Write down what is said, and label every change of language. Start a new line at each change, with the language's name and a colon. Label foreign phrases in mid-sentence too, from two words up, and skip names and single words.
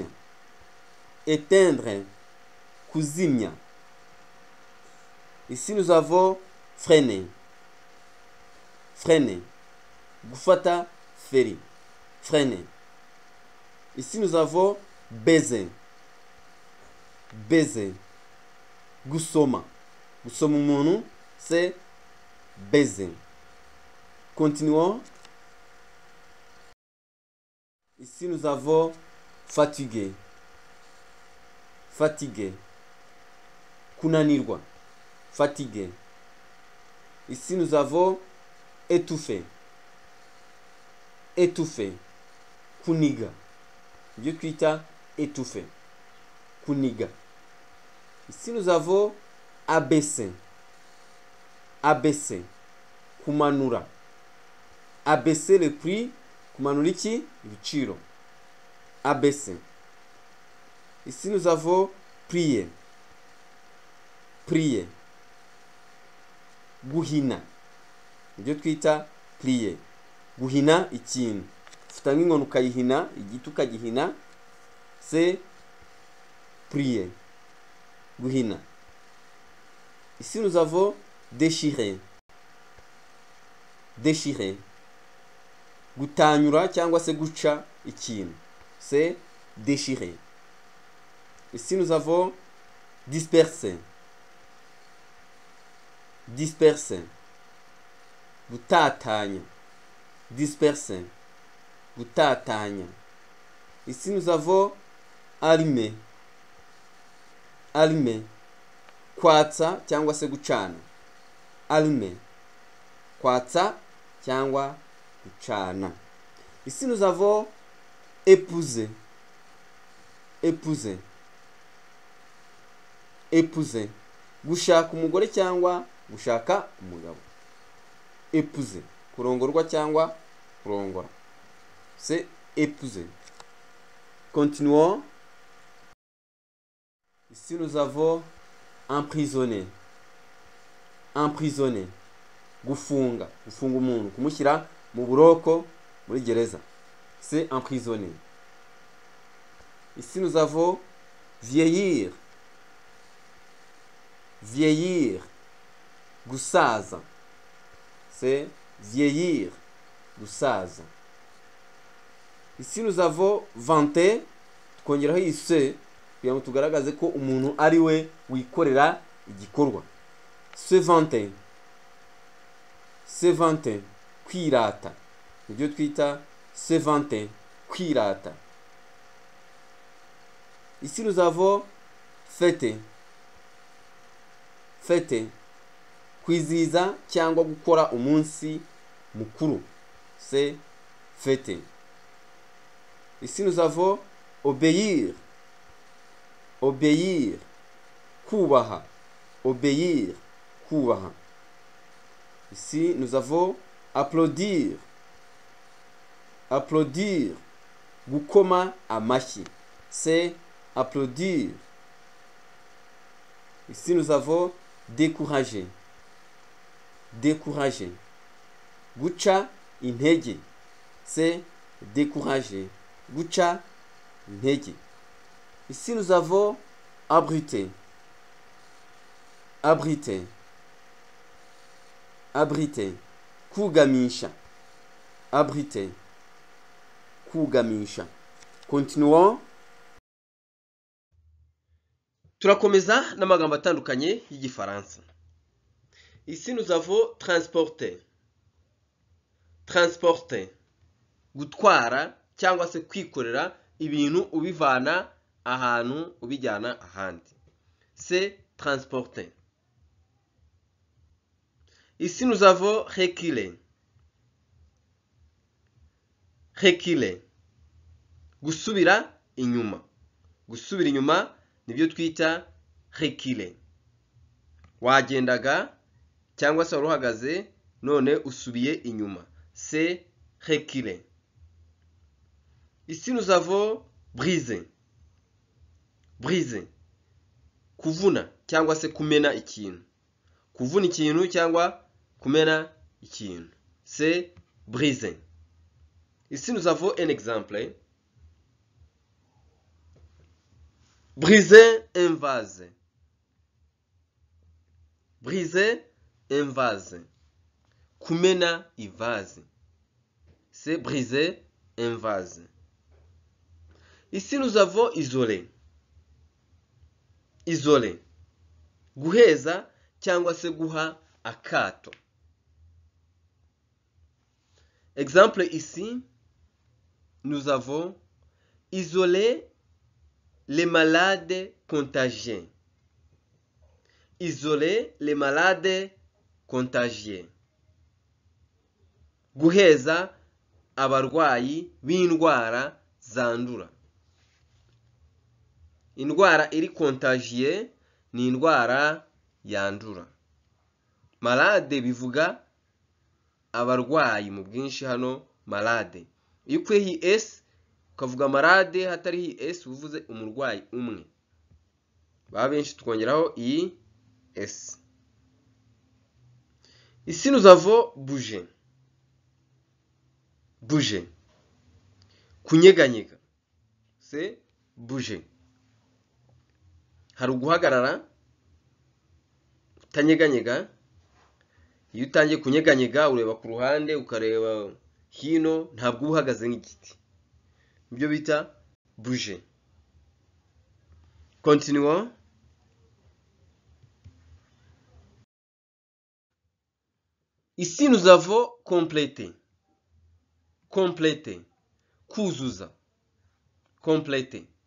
French: Éteindre. Kuzimya. Ici, nous avons freiner.
Kinyarwanda: Freiner. Gufata feri.
French: Freiner. Ici, nous avons baiser. Baiser.
Kinyarwanda: Gusoma. Gusoma umuntu,
French: c'est baiser. Continuons. Ici, nous avons fatigué. Fatigué. Kunanirwa. Fatigué. Ici, nous avons étouffé. Étouffé. Kuniga.
Kinyarwanda: Dieu twita étouffé. Kuniga.
French: Ici, nous avons abaissé. Abaissé. Kumanura. Abaisser le prix.
Kinyarwanda: Kumanura iki? Ibiciro.
French: Abaisser. Ici, nous avons prier. Prier.
Kinyarwanda: Guhina. Ibyo twita prier. Guhina ikintu. Ufata nk'inkono ukayihina, igiti ukagihina.
French: C'est prier.
Kinyarwanda: Guhina.
French: Ici, nous avons déchirer. Déchirer.
Kinyarwanda: Gutanyura cyangwa se guca ikintu.
French: C'est déchirer. Ici, nous avons disperser. Disperser. Gutatanya. Disperser. Gutatanya. Ici, nous avons allumer. Allumer.
Kinyarwanda: Kwatsa cyangwa se gucana. Allumer. Kwatsa cyangwa gucana.
French: Ici, nous avons épouser. épouser. Épouser.
Kinyarwanda: Gushaka umugore cyangwa gushaka umugabo.
French: Épouser.
Kinyarwanda: Kurongorwa cyangwa kurongora.
French: C'est épouser. Continuons. Ici nous avons emprisonner. Emprisonner.
Kinyarwanda: Gufunga. Gufunga umuntu. Kumushyira mu buroko muri gereza.
French: C'est emprisonner. Ici nous avons vieillir. Vieillir. Gusaza. C'est vieillir. Gusaza. Ici nous avons vanter.
Kinyarwanda: Tukongeraho ise kugira ngo tugaragaze ko umuntu ari we wikorera igikorwa.
French: Se vanter. Se vanter.
Kinyarwanda: Kwirata. Nibyo twita
French: se vanter.
Kinyarwanda: Kwirata.
French: Ici nous avons fêter. Fêter.
Kinyarwanda: Kwizihiza cyangwa gukora umunsi mukuru.
French: C'est fêter. Ici nous avons obéir. Obéir. Kubaha. Obéir. Kubaha. Ici nous avons applaudir. Applaudir.
Kinyarwanda: Gukoma amashyi.
French: C'est applaudir. Ici nous avons décourager. Décourager.
Kinyarwanda: Guca intege.
French: C'est décourager.
Kinyarwanda: Guca intege.
French: Ici nous avons abriter. Abriter. Abriter. Kugamisha. Abriter. Kugamisha. Continuons.
Kinyarwanda: Turakomeza n'amagambo atandukanye y'igifaransa.
French: Ici nous avons transporter. Transporter.
Kinyarwanda: Gutwara cyangwa se kwikorera ibintu ubivana ahantu ubijyana ahandi.
French: C'est transporter. Ici nous avons reculer. Reculer.
Kinyarwanda: Gusubira inyuma. Gusubira inyuma nibyo twita reculer. Wagendaga cyangwa se waruhagaze none usubiye inyuma.
French: C'est reculer. Ici nous avons briser. Briser.
Kinyarwanda: Kuvuna cyangwa se kumena ikintu. Kuvuna ikintu cyangwa kumena ikintu.
French: C'est briser. Ici nous avons un exemple. Briser un vase. Briser un vase.
Kinyarwanda: Kumena ivase.
French: C'est briser un vase. Ici nous avons isoler. Isoler.
Kinyarwanda: Guheza cyangwa se guha akato.
French: Exemple ici, nous avons isoler les malades contagieux. Isoler les malades contagieux.
Kinyarwanda: Guheza abarwayi b'indwara zandura. Indwara iri contagieux ni indwara yandura. Malade bivuga abarwayi mu bwinshi hano malade. Iyo ukwehi S ukavuga malade hatari S uvuze umurwayi umwe. Ba benshi twongeraho iyi S.
French: Ici nous avons bouger. Bouger. Kunyeganyega. C'est bouger.
Kinyarwanda: Hari uguhagarara utanyeganyega. Iyo utangiye kunyeganyega ureba ku ruhande ukareba hino ntabwo uhagaze nk'igiti. Ibyo bita
French: bouger. Continuons. Ici nous avons compléter. Compléter. Kuzuza. Compléter.